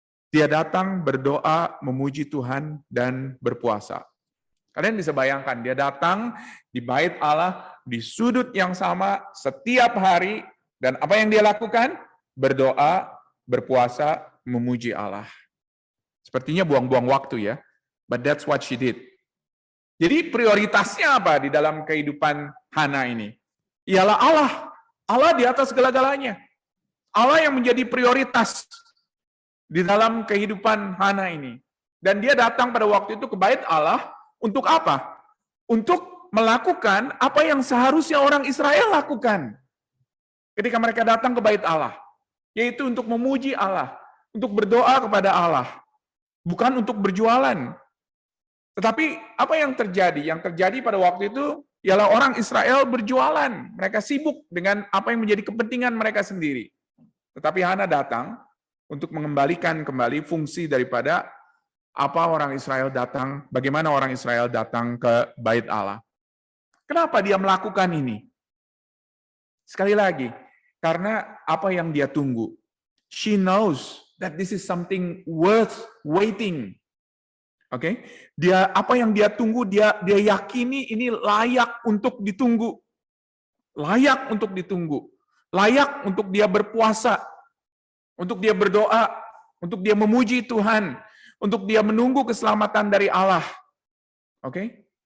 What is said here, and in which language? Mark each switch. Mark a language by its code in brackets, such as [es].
[id] Dia datang berdoa, memuji Tuhan dan berpuasa. Kalian bisa bayangkan, dia datang di bait Allah, di sudut yang sama, setiap hari, dan apa yang dia lakukan? Berdoa, berpuasa, memuji Allah. Sepertinya buang-buang waktu ya, [en] but that's what she did. [id] Jadi prioritasnya apa di dalam kehidupan Hana ini? Ialah Allah. Allah di atas segala-galanya. Allah yang menjadi prioritas di dalam kehidupan Hana ini. Dan dia datang pada waktu itu ke bait Allah, untuk apa? Untuk melakukan apa yang seharusnya orang Israel lakukan ketika mereka datang ke bait Allah, yaitu untuk memuji Allah, untuk berdoa kepada Allah, bukan untuk berjualan. Tetapi apa yang terjadi? Yang terjadi pada waktu itu ialah orang Israel berjualan. Mereka sibuk dengan apa yang menjadi kepentingan mereka sendiri. Tetapi Hana datang untuk mengembalikan kembali fungsi daripada apa orang Israel datang, bagaimana orang Israel datang ke bait Allah. Kenapa dia melakukan ini? Sekali lagi, karena apa yang dia tunggu. [en] She knows that this is something worth waiting. [id] Oke? Dia apa yang dia tunggu, dia yakini ini layak untuk ditunggu. Layak untuk ditunggu. Layak untuk dia berpuasa. Untuk dia berdoa, untuk dia memuji Tuhan, untuk dia menunggu keselamatan dari Allah. Oke?